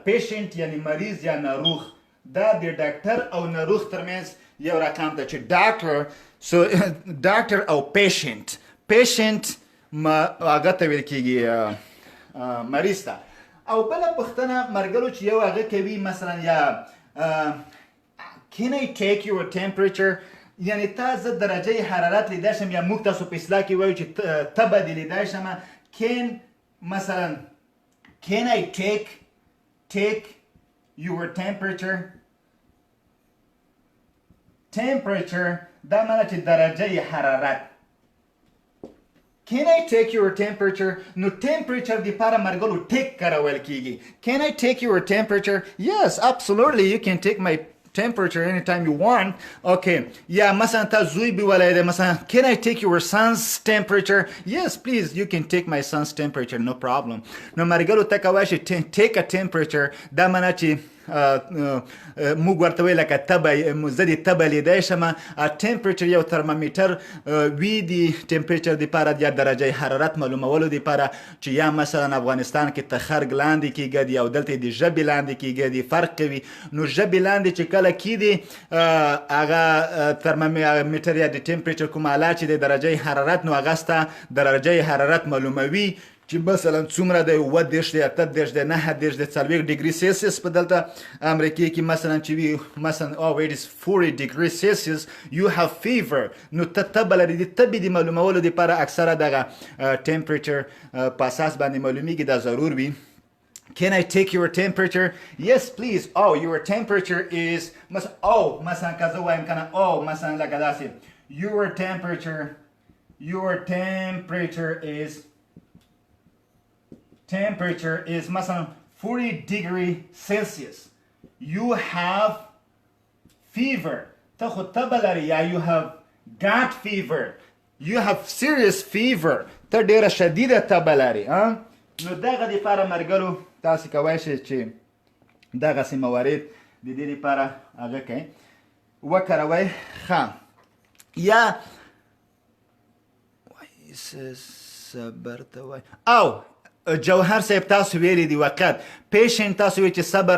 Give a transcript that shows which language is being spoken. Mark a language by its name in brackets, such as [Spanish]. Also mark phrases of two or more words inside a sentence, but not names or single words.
[Pashto] پیشنټ یعنی مریض یا ناروغ دا د ډاکټر او ناروغ ترمنځ یو رقم ته چې ډاکټر او پیشنټ هغه ته ویل کېږي مریض ته او بله پوښتنه مرګلو چې یو هغه کوي مثلا یا [English] Can I take your temperature [Pashto] یعنی تا زه درجه حرارت لیدای شم یا موږ تاسو په اصطلاح کې وایو چې تبه دې لیدای شم can مثلا [English] can I take your temperature [Pashto] دا معنی چې درجه حرارت [English] Can I take your temperature نو temperature [Pashto] د پاره مرګلو ټیک کارول کیږي [English] Can I take your temperature Yes absolutely you can take my temperature anytime you want okay yeah [Pashto] مثلا تا زوی بیولای ده مثلا [English] can I take your son's temperature yes please you can take my son's temperature no problem [Pashto] نو مرګلو ته کوای شي [English] take a temperature [Pashto] دا معنی چې موږ ورته وایو لکه تبه زه د تبه لیدای شم ټمپریچر یو ترمامیټر وي د ټمپریچر دپاره یا درجه حرارت معلومولو دپاره چې یا مثلا افغانستان کې تخرګ لاندې کېږي او دلته د ژبې لاندې کېږي فرق کوي نو ژبې لاندې چې کله کېږي هغه ترمامیټر یا د ټمپریچر کوم اله چې د درجه حرارت نو هغه ستا درجه حرارت معلوموي چې مثلا څومره دی 30 دی 38 دی 39 دی 40 ډیګري سلسیس په دلته امریکا کې مثلا چې وي مثلا [English] it is 40 degree Celsius you have fever [Pashto] نو ته تبه لري د تبې د معلومولو دپاره اکثره دغه ټمپریچر په اساس باندې معلومیږي دا ضرور وي [English] Can I take your temperature? Yes, please. Oh, your temperature is [Pashto] مثلا که زه وایم کنه مثلا لکه داسې [English] your temperature is مثلا 40 degree Celsius. You have fever. [Pashto] ته خو تبه لري یا [English] you have got fever. You have serious fever. [Pashto] ته ډیره شدیده تبه لري نو دغه دپاره مرګلو تاسې کولی شئ چې دغسې موارد د دې دپاره هغه کوئ وکاروئ ښه یا صبر ته وایي او جوهر صاحب تاسو ویلی دی وقت پیشنټ تاسو وی چې صبر